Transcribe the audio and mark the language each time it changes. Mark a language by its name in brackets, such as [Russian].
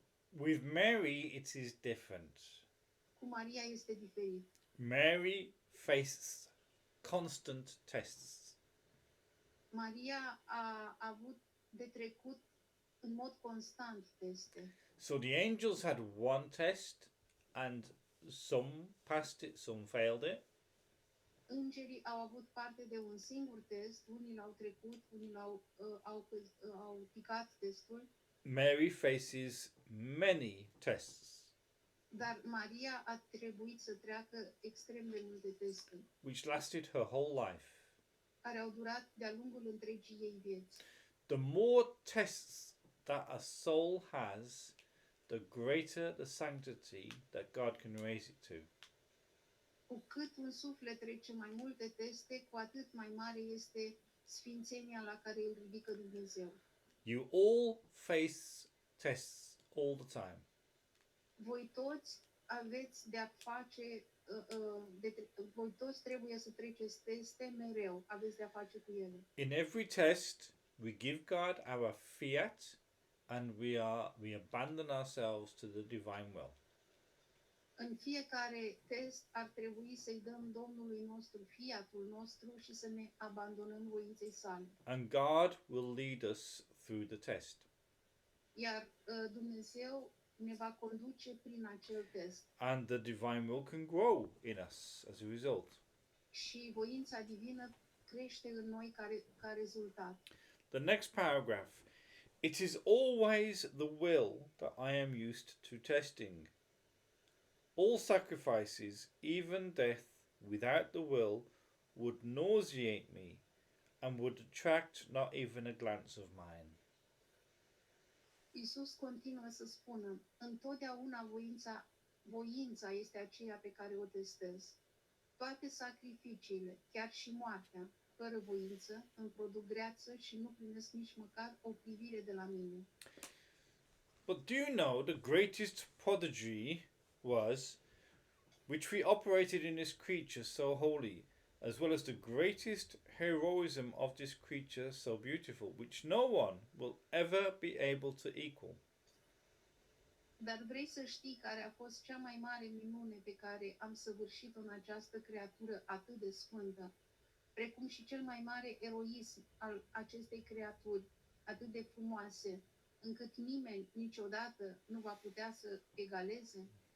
[English] With Mary, it is different. [Romanian] Cu Maria este diferit. [English] Mary faces constant tests. [Romanian] Maria a avut de trecut în mod constant teste. [English] So the angels had one test, and some passed it, some failed it. [Romanian] Îngerii au avut parte de un singur test, unii l-au trecut, unii au picat testul, [English] Mary faces many tests, [Romanian] dar Maria a trebuit să treacă extrem de multe teste, [English] which lasted her whole life. [Romanian] care au durat de-a lungul întregii ei vieți. [English] The more tests that a soul has, the greater the sanctity that God can raise it to. [Romanian] Cu cât un suflet trece mai multe teste, cu atât mai mare este sfințenia la care îl ridică Dumnezeu. [English] You all face tests all the time. [Romanian] Voi toți aveți de-a face, voi toți trebuie să treceți teste mereu, aveți de-a face cu ele. [English] In every test, we give God our fiat, and we abandon ourselves to the divine will. [Romanian] În fiecare test ar trebui să-i dăm Domnului nostru fiatul nostru și să ne abandonăm voinței sale. [English] And God will lead us through the test. [Romanian] Iar Dumnezeu ne va conduce prin acel test. [English] And the divine will can grow in us as a result. [Romanian] Și voința divină crește în noi ca rezultat. [English] The next paragraph. It is always the will that I am used to testing. All sacrifices, even death without the will, would nauseate me and would attract not even a glance of mine. [Romanian] Iisus continuă să spună, întotdeauna voința este aceea pe care o testez. Toate sacrificiile, chiar și moartea, fără voință, îmi produc greață și nu primesc nici măcar o privire de la mine. [English] But do you know the greatest prodigy was, which we operated in this creature so holy, as well as the greatest heroism of this creature so beautiful, which no one will ever be able to equal? [Romanian] Dar vrei să știi care a fost cea mai mare minune pe care am săvârșit-o în această creatură atât de sfântă, precum și cel mai mare eroism al acestei creaturi atât de frumoase, încât nimeni niciodată nu va putea să egaleze?